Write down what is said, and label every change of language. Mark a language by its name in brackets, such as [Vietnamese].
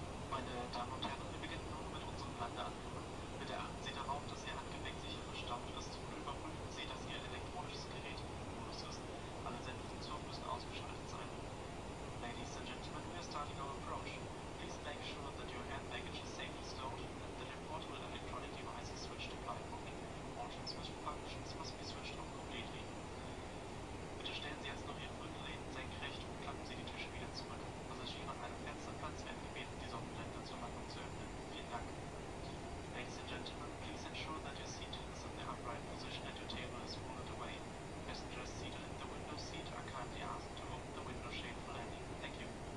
[German] Meine Damen und Herren, wir beginnen nun mit unserem Landeanflug. Bitte achten Sie darauf, dass Ihr Handgepäck sicher verstaut ist und überprüfen Sie, dass Ihr elektronisches Gerät im Flugmodus ist. Alle Sendefunktionen müssen ausgeschaltet sein. [English] Ladies and gentlemen, we are starting our approach. Please make sure that your hand baggage is safely stowed and that your portable electronic devices switched to flight mode. All transmission functions must be switched off completely. [German] Bitte stellen Sie jetzt noch Ihre Rückenlehnen senkrecht und klappen Sie die Tische wieder zurück. Passagiere an einem Fensterplatz werden gebeten, die Sonnenblende zur Landung zu öffnen. Vielen Dank. [English] Ladies and gentlemen, please ensure that your seat is in the upright position and your table is folded away. Passengers seated in the window seat are kindly asked to open the window shade for landing. Thank you.